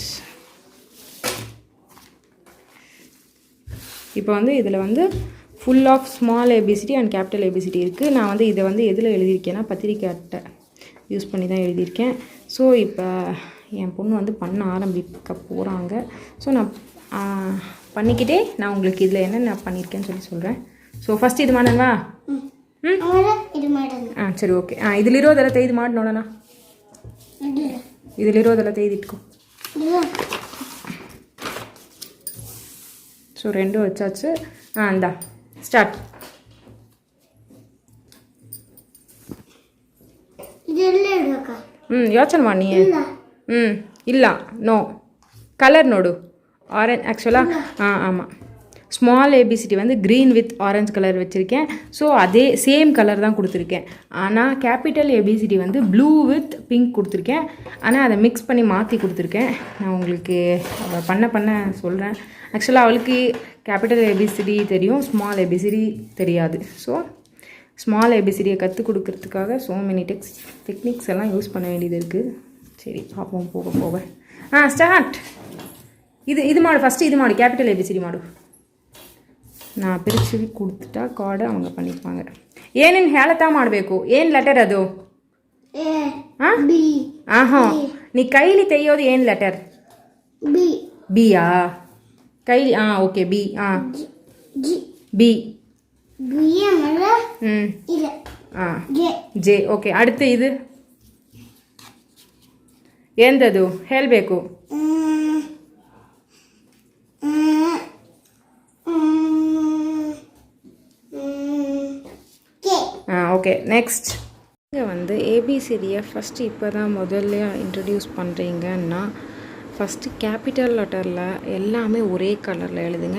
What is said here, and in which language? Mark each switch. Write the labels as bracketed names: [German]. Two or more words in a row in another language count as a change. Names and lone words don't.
[Tamil] இப்போ வந்து இதில் வந்து [English] full of small ABCD and capital ABCD [Tamil] இருக்குது. நான் வந்து இதை வந்து எதில் எழுதியிருக்கேன்னா பத்திரிக்கை அட்டை யூஸ் பண்ணி தான் எழுதியிருக்கேன். ஸோ இப்போ என் பொண்ணு வந்து பண்ண ஆரம்பிக்க போகிறாங்க. ஸோ நான் பண்ணிக்கிட்டே நான் உங்களுக்கு இதில் என்னென்ன பண்ணியிருக்கேன்னு சொல்லி சொல்கிறேன். [English] so first [Kannada] ಇದು ಮಾಡೋಣವಾ? ಸರಿ, ಓಕೆ. ಇದರಲ್ಲಿರೋದೆಲ್ಲ ತೆಗೆದು ಮಾಡಿ ನೋಡೋಣ. ಇದರಲ್ಲಿರೋದೆಲ್ಲ ತೆಗೆದಿಟ್ಕೊ. [Tamil] ಸೊ ரெண்டு வச்சாச்சு. இந்தா ஸ்டார்ட். [Kannada] ಯೋಚನೆ ಮಾಡಿ. ಇಲ್ಲ, ನೋ ಕಲರ್ ನೋಡು ಆರೆಂಜ್. [Tamil] ஆக்சுவலாக ஆமாம், [English] small ABCD [Tamil] வந்து [English] green with orange colour [Tamil] வச்சுருக்கேன். ஸோ அதே [English] same colour [Tamil] தான் கொடுத்துருக்கேன். ஆனால் [English] capital ABCD [Tamil] வந்து [English] blue with pink [Tamil] கொடுத்துருக்கேன். ஆனால் அதை மிக்ஸ் பண்ணி மாற்றி கொடுத்துருக்கேன். நான் உங்களுக்கு பண்ண சொல்கிறேன். ஆக்சுவலாக அவளுக்கு [English] capital ABCD [Tamil] தெரியும், [English] small ABCD [Tamil] தெரியாது. ஸோ ஸ்மால் ஏபிசிடியை கற்றுக் கொடுக்கறதுக்காக [English] so many techniques [Tamil] எல்லாம் யூஸ் பண்ண வேண்டியது இருக்குது. சரி, பார்ப்போம் போக. [Kannada] ಸ್ಟಾರ್ಟ್. ಇದು ಮಾಡು ಫಸ್ಟ್. ಇದು ಮಾಡು, [English] capital ABCD [Kannada] ಮಾಡು. [Tamil] நான் பிரித்து கொடுத்துட்டா ಕಾರ್ಡ್ அவங்க பண்ணிப்பாங்க. [Kannada] ಏನೇನು ಹೇಳ್ತಾ ಮಾಡಬೇಕು. ಏನು ಲೆಟರ್ ಅದು? ನೀ ಕೈಲಿ ತೆಗೆಯೋದು ಏನು ಲೆಟರ್? ಬಿಯಾ? ಕೈಲಿ ಓಕೆ, ಬಿ. ಬಿ. ಜೆ. ಓಕೆ, [Tamil] அடுத்து இது [Kannada] ಎಂದದು ಹೇಳಬೇಕು. [English] okay, next. [Tamil] இங்கே வந்து ஏபிசிடியை ஃபஸ்ட்டு இப்போ தான் முதல்ல இன்ட்ரடியூஸ் பண்ணுறீங்கன்னா ஃபஸ்ட்டு கேபிட்டல் லெட்டரில் எல்லாமே ஒரே கலரில் எழுதுங்க.